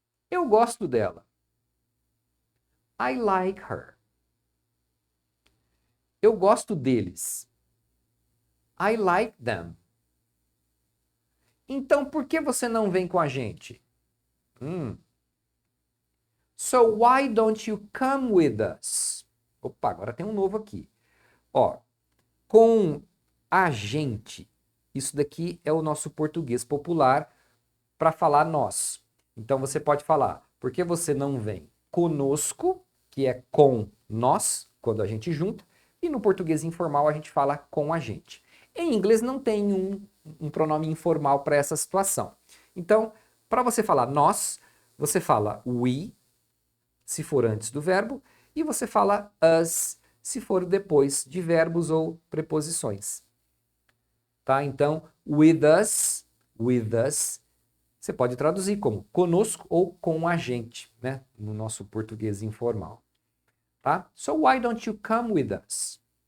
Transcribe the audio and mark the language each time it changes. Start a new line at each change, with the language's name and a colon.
Portuguese: Eu gosto dela. I like her. Eu gosto deles. I like them. Então, por que você não vem com a gente?
English: So why don't you come with us?
Portuguese: Opa, agora tem um novo aqui. Ó, com a gente. Isso daqui é o nosso português popular para falar nós. Então você pode falar, por que você não vem conosco, que é com nós, quando a gente junta, e no português informal a gente fala com a gente. Em inglês não tem um pronome informal para essa situação. Então, para você falar nós, você fala we, se for antes do verbo, e você fala us, se for depois de verbos ou preposições. Tá? Então, with us, você pode traduzir como conosco ou com a gente, né? No nosso português informal. Tá?
English: So why don't you come with us?